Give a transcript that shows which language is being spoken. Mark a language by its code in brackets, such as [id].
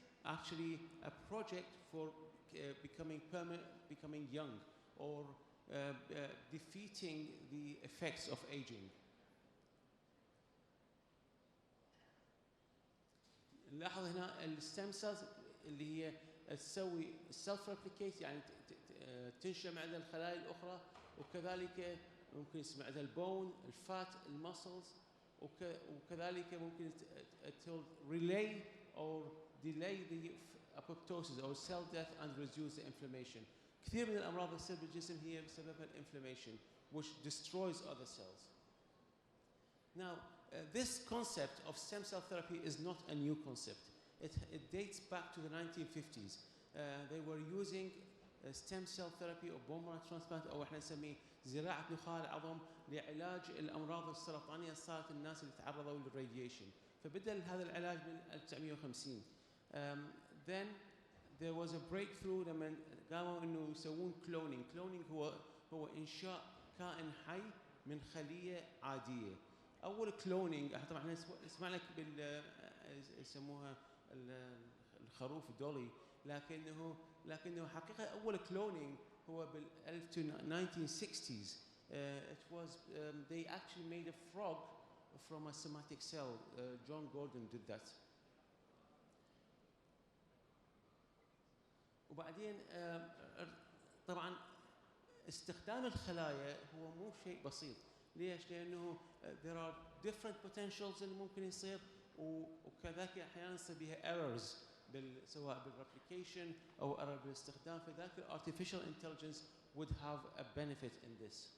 [en] actually a project for becoming young, or defeating the effects of aging. [ar] نلاحظ هنا الستيم سيلز اللي هي تسوي سيلف ريبليكيت، يعني تنشأ معدل الخلايا الأخرى، وكذلك ممكن يصير معدل البون، الفات، المسلز، وكذلك ممكن [en] relay or delay the apoptosis or cell death and reduce the inflammation. [ar] كثير من الأمراض اللي تصير بالجسم هي بسببها [en] inflammation which destroys other cells. Now, this concept of stem cell therapy is not a new concept. It dates back to the 1950s. They were using stem cell therapy or bone marrow transplant, [ar] أو احنا نسميه زراعة نخاع العظم لعلاج الأمراض السرطانية اللي صارت الناس اللي تعرضوا للراديشن. فبدأ هذا العلاج من 1950. [en] Then there was a breakthrough [ar] لما قاموا إنه يسوون [en] cloning. [ar] Cloning هو إنشاء كائن حي من خلية عادية. أول كلونينج طبعا احنا نسمع لك يسموها الخروف دولي، لكنه حقيقة أول كلونينج هو بال 1960s. [en] It was they actually made a frog from a somatic cell. John Gordon did that. [ar] وبعدين طبعا استخدام الخلايا هو مو شيء بسيط. ليش؟ لأنه [en] there are different potentials [ar] اللي ممكن يصير، وكذلك أحيانا يصير بها errors سواء بالreplication أو error بالاستخدام، فذاك [en] artificial intelligence would have a benefit in this.